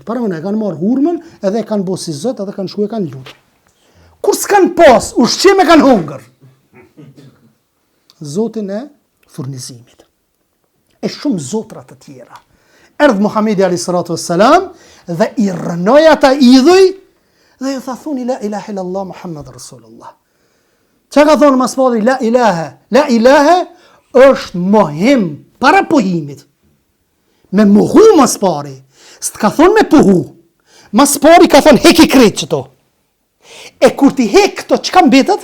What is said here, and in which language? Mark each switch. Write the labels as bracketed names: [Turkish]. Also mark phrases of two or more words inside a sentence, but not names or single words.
[Albanian] Para më e kanë marrë hurmën edhe e kanë bo si Zot edhe kanë shkuar e kanë lutur. Kur s'kan pas, ushqim e kanë hungër. Zotin e furnizimit. E shumë zotra të tjera. Erdhë Muhamedi [Arabic] عليه الصلاة والسلام [Albanian] dhe i rënoi ata idhuj dhe ju tha thuni [Arabic] لا إله إلا الله محمد رسول الله. [Albanian] Çka ka thonë mas pari [Arabic] لا إله? لا إله [Albanian] është mohim para pohimit. Me mohu mas pari. S'ka thonë me pohu. Mas pari ka thonë heki krejt qëto. E kur ti hek këto çka mbetet?